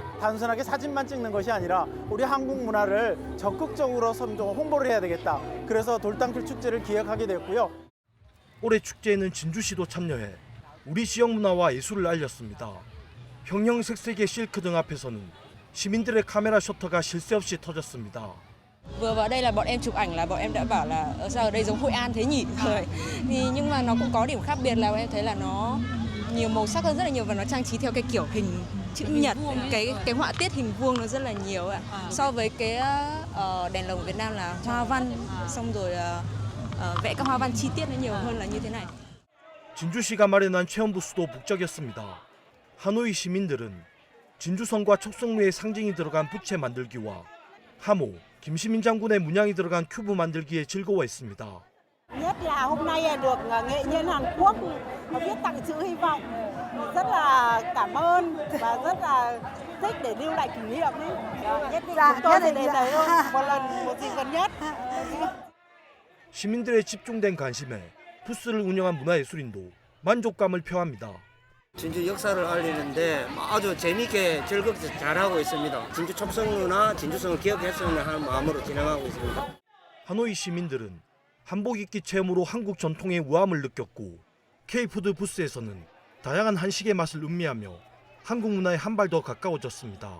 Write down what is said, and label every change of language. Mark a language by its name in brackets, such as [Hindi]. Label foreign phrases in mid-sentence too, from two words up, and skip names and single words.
[Korean] 단순하게 사진만 찍는 것이 아니라 우리 한국 문화를 적극적으로 홍보를 해야 되겠다. 그래서 돌담길 축제를 기획하게 됐고요. 올해 축제에는 진주시도 참여해 우리 지역 문화와 예술을 알렸습니다. 형형색색의 실크 등 앞에서는 시민들의 카메라 셔터가 쉴 새 없이 터졌습니다. [Vietnamese] Vừa vào đây là bọn em chụp ảnh là bọn em đã bảo là ở sao ở đây giống Hội An thế nhỉ? Nhưng mà nó cũng có điểm khác biệt là bọn em thấy là nó nhiều màu sắc hơn rất là nhiều và nó trang trí theo cái kiểu hình chữ nhật, cái họa tiết hình vuông nó rất là nhiều ạ. So với cái đèn lồng Việt Nam là hoa văn, xong rồi vẽ các hoa văn chi tiết nó nhiều hơn là như thế này. [Korean] 진주시가 마련한 체험 부스도 북적였습니다. 하노이 시민들은 진주성과 촉성루의 상징이 들어간 부채 만들기와 하모, 김시민 장군의 문양이 들어간 큐브 만들기에 즐거워했습니다. [Vietnamese] Nhất là hôm nay được nghệ nhân Hàn Quốc viết tặng chữ hy vọng, rất là cảm ơn và rất là thích để lưu lại kỷ niệm ấy. Nhất định chúng tôi sẽ đến đấy một lần một dịp gần nhất. [Korean] 시민들의 집중된 관심에 부스를 운영한 문화예술인도 만족감을 표합니다. 진주 역사를 알리는데 아주 재미있게 즐겁게 잘하고 있습니다. 진주 촉성루나 진주성을 기억했으면 하는 마음으로 진행하고 있습니다. 하노이 시민들은 한복 입기 체험으로 한국 전통의 우아함을 느꼈고 K푸드 부스에서는 다양한 한식의 맛을 음미하며 한국 문화에 한 발 더 가까워졌습니다.